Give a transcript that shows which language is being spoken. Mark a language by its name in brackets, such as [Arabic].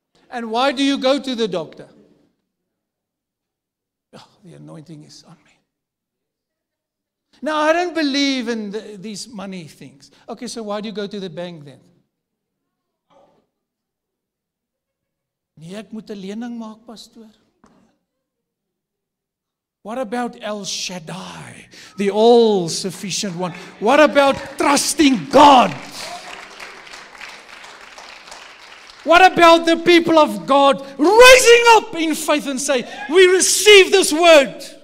[English] And why do you go to the doctor? Oh, the anointing is on me. Now, I don't believe in these money things. Okay, so why do you go to the bank then? [Afrikaans] Nee, ek moet 'n lening maak, pastoor. [English] What about El Shaddai, the all-sufficient one? What about trusting God? What about the people of God rising up in faith and say, we receive this word.